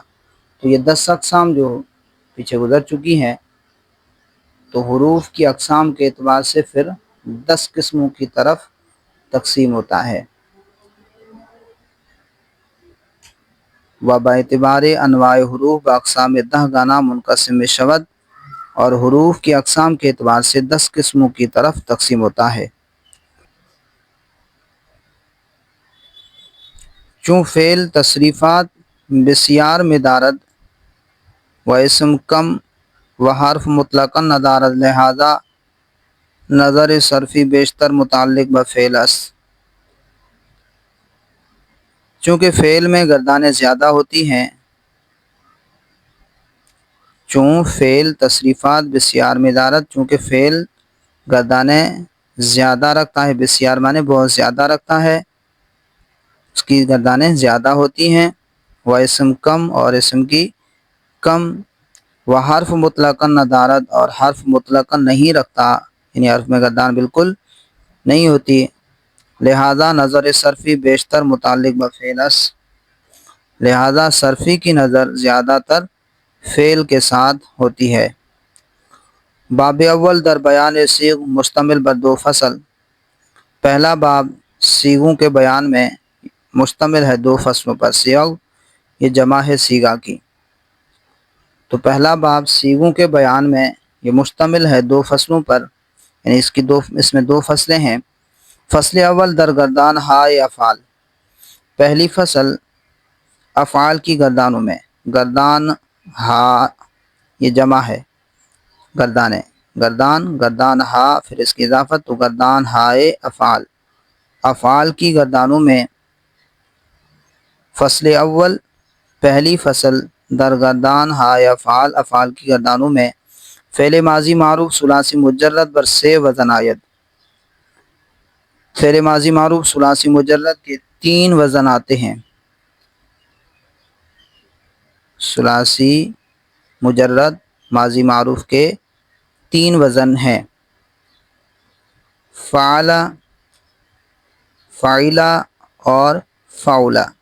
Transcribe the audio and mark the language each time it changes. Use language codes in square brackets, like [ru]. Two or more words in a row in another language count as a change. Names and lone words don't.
[ur] تو یہ 10 اقسام جو پیچھے گزر چکی ہیں، تو حروف کی اقسام کے اعتبار سے پھر 10 قسموں کی طرف تقسیم ہوتا ہے۔ [fa] و باعتبار انواع حروف باقسام دہ گانا منقسم شود، [ur] اور حروف کی اقسام کے اعتبار سے 10 قسموں کی طرف تقسیم ہوتا ہے۔ [fa] چون فعل تصریفات بسیار میں دارد، و اسم کم و حرف مطلقاً ندارد، لہذا نظر صرفی بیشتر متعلق بفعل است۔ [ur] چونکہ فعل میں گردانیں زیادہ ہوتی ہیں، [fa] چون فعل تصریفات بسیار میں دارد، [ur] چونکہ فعل گردانیں زیادہ رکھتا ہے، بسیار مانے بہت زیادہ رکھتا ہے، اس کی گردانیں زیادہ ہوتی ہیں، وہ اسم کم اور اسم کی کم، وہ [fa] حرف مطلقاً ندارت [ur] اور حرف مطلقاً نہیں رکھتا، یعنی حرف میں گردان بالکل نہیں ہوتی، لہذا [fa] نظر صرفی بیشتر متعلق بفعلس، [ur] لہذا صرفی کی نظر زیادہ تر فعل کے ساتھ ہوتی ہے۔ [fa] باب اول در بیان صیغ مشتمل بر دو فصل، [ur] پہلا باب صیغوں کے بیان میں مشتمل ہے دو فصلوں پر، صیغ یہ جمع ہے صیغہ کی، تو پہلا باب صیغوں کے بیان میں یہ مشتمل ہے دو فصلوں پر، یعنی اس میں دو فصلیں ہیں۔ [fa] فصل اول در گردان ہائے افعال، [ur] پہلی فصل افعال کی گردانوں میں، گردان ہا یہ جمع ہے گردانیں، گردان ہا پھر اس کی اضافت، تو [fa] گردان ہائے افعال، [ur] افعال کی گردانوں میں۔ [fa] فصل اول [ur] پہلی فصل [fa] در گردان ہائے افعال، [ur] افعال کی گردانوں میں، [fa] فعل ماضی معروف ثلاثی مجرد بر سے وزن آید، [ur] فعل ماضی معروف ثلاثی مجرد کے 3 وزن آتے ہیں، ثلاثی مجرد ماضی معروف کے 3 وزن ہیں، فعل، فعلا اور فعلا۔